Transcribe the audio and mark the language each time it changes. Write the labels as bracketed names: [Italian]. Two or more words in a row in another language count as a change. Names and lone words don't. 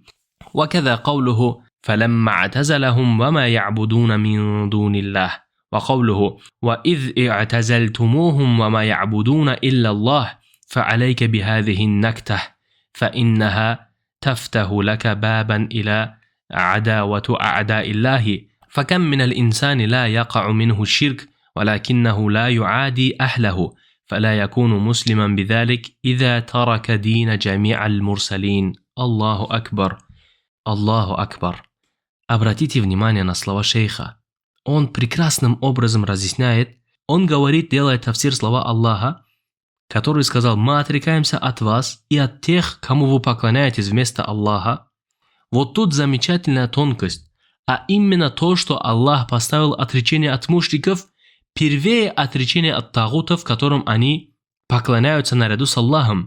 [Arabic] وكذا قوله: فلما اعتزلهم وما يعبدون من دون الله، وقوله: وإذ اعتزلتموهم وما يعبدون إلا الله فعليك بهذه النكتة فإنها تفتح لك بابا إلى عداوة أعداء الله، فكم من الإنسان لا يقع منه الشرك ولكنه لا يعادي أهله، فلا يكون مسلما بذلك إذا ترك دين جميع المرسلين. الله أكبر. الله أكبر. [Russian] Обратите внимание на слова шейха. Он прекрасным образом разъясняет, он говорит, делая тафсир слова Аллаха, который сказал: мы отрекаемся от вас и от тех, кому вы поклоняетесь вместо Аллаха. Вот тут замечательная тонкость, а именно то, что Аллах поставил отречение от мушриков первее отречения от тагутов, которым они поклоняются наряду с Аллахом.